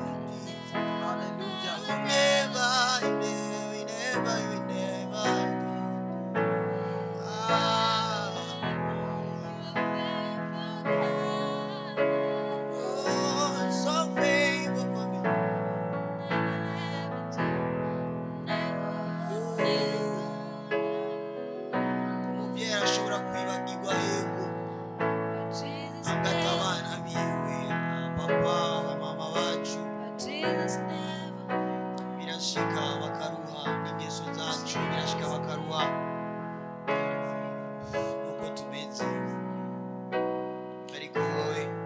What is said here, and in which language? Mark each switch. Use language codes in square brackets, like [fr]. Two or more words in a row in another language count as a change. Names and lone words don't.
[en] Hallelujah. You never. Oh, so faithful for me. [rn] Umuvyeyi ashobora kwibagirwa yego agata abana biwe, papa mama bacu birashika bakaruha, n'ingeso zacu birashika bakaruha nuko tumeze, ariko wowe